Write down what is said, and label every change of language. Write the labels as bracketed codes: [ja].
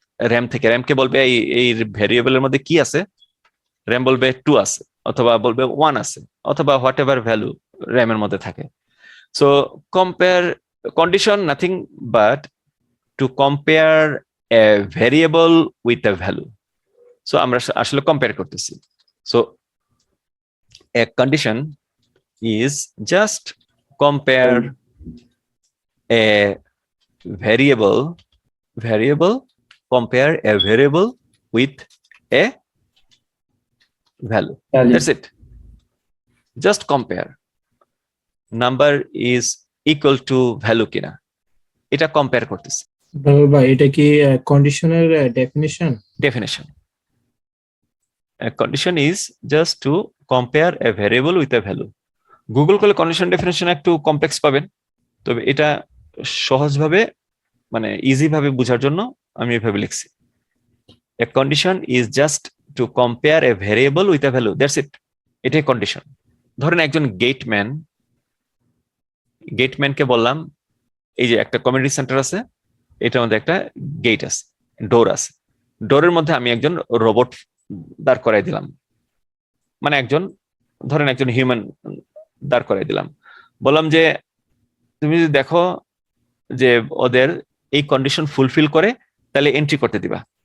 [bn] RAM থেকে র্যামকে বলবে এই ভেরিয়েবলের মধ্যে কি আছে, র্যাম বলবে 2 আছে, অথবা বলবে 1 আছে, অথবা হোয়াট এভার ভ্যালু র্যামের মধ্যে থাকে। [en] So compare condition nothing but to compare a variable with a value. [bn] So আমরা আসলে কম্পেয়ার করতেছি। [en] So a condition is just compare a variable compare a variable with a value. value. That's it. Just compare. Number is equal to value [bn] কিনা এটা [en] compare [bn] করতেছে। ভাই এটা কি কন্ডিশনের definition? [en] Definition. A condition is just to compare a variable with a value. [bn] Google করলে condition definition একটু complex পাবেন, তবে এটা সহজভাবে মানে ইজি ভাবে বোঝার জন্য আমি এভাবে লিখছি। [en] A condition is just to compare a variable with a value. That's it. [bn] এটাই কন্ডিশন। ধরেন একজন গেটম্যানকে বললাম এই যে একটা কমিউনিটি সেন্টার আছে, এটার মধ্যে একটা গেট আছে, ডোর আছে, ডোরের মধ্যে আমি একজন রোবট দাঁড় করাই দিলাম, মানে ধরেন একজন হিউম্যান দাঁড় করাই দিলাম, বললাম যে তুমি যদি দেখো যে ওদের এই কন্ডিশন ফুলফিল করে তাহলে এন্ট্রি করতে দিবা।